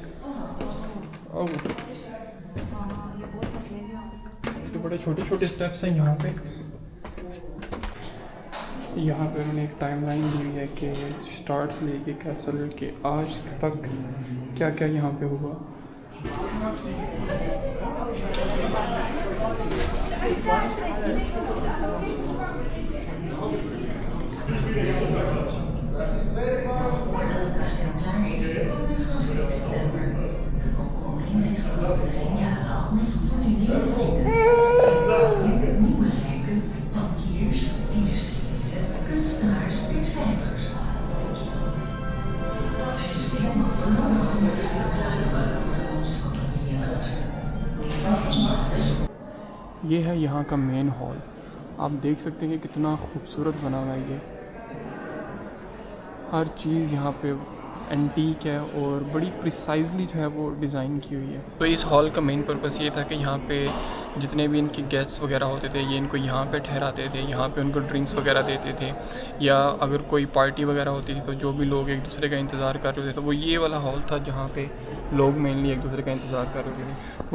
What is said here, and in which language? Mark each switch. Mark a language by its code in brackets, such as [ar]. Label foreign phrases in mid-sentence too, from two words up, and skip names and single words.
[hi] ओह, तो बड़े छोटे छोटे स्टेप्स हैं यहाँ पे। यहाँ पे उन्होंने एक टाइमलाइन दी हुई है कि स्टार्ट से लेके कैसल के आज तक क्या क्या यहाँ पे हुआ। [nl] Voordat het kasteel klaar is, komen een gasten in september. Een koppel omringt zich voor iedereen jaren al met gefortuneerde vrienden. Nieuwe rijken, bankiers, industriëlen, kunstenaars en schrijvers. Er is helemaal voor nodig om het kasteel klaar te maken voor de komst van familie en gasten. [hi] ये है यहाँ का [en] main hall. [hi] आप देख सकते हैं कि कितना खूबसूरत बना हुआ है ये। हर चीज़ यहाँ पे एंटीक है और बड़ी प्रिसाइजली जो है वो डिज़ाइन की हुई है। तो इस हॉल का [en] main purpose [hi] ये था कि यहाँ पे जितने भी इनके गेस्ट्स वगैरह होते थे ये इनको यहाँ पे ठहराते थे, यहाँ पे उनको ड्रिंक्स वगैरह देते थे, या अगर कोई पार्टी वगैरह होती थी तो जो भी लोग एक दूसरे का इंतज़ार कर रहे थे तो वो ये वाला हॉल था जहाँ पे लोग मेनली एक दूसरे का इंतज़ार कर रहे थे।